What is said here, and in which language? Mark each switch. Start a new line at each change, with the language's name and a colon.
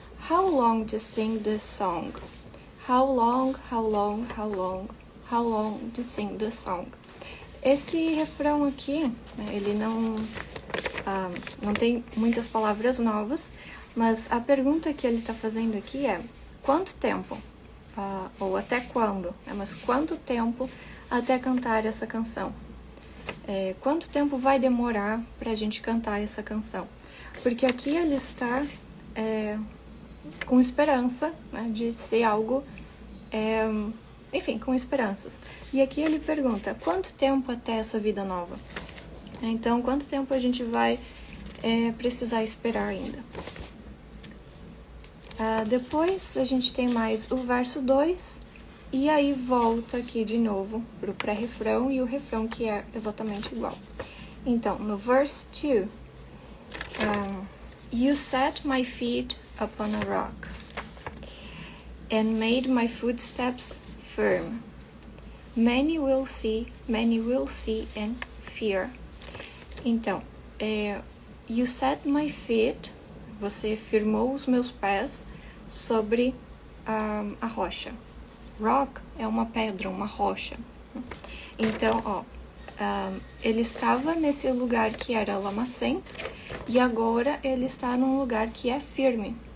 English: How long to sing this song? How long, how long, how long, how long to sing this song?
Portuguese: Esse refrão aqui, ele não tem muitas palavras novas, mas a pergunta que ele está fazendo aqui é quanto tempo? Ou até quando? Mas quanto tempo até cantar essa canção? Quanto tempo vai demorar para a gente cantar essa canção? Porque aqui ele está com esperança, né, de ser algo, enfim, com esperanças. E aqui ele pergunta, quanto tempo até essa vida nova? Então, quanto tempo a gente vai precisar esperar ainda? Depois a gente tem mais o verso 2, e aí volta aqui de novo para o pré-refrão e o refrão que é exatamente igual. Então, no
English: verse 2, You set my feet upon a rock and made my footsteps firm. Many will see and fear.
Portuguese: Então,
English: you set my feet,
Portuguese: você firmou os meus pés sobre a rocha. Rock é uma pedra, uma rocha. Então, ele estava nesse lugar que era lamacento e agora ele está num lugar que é firme.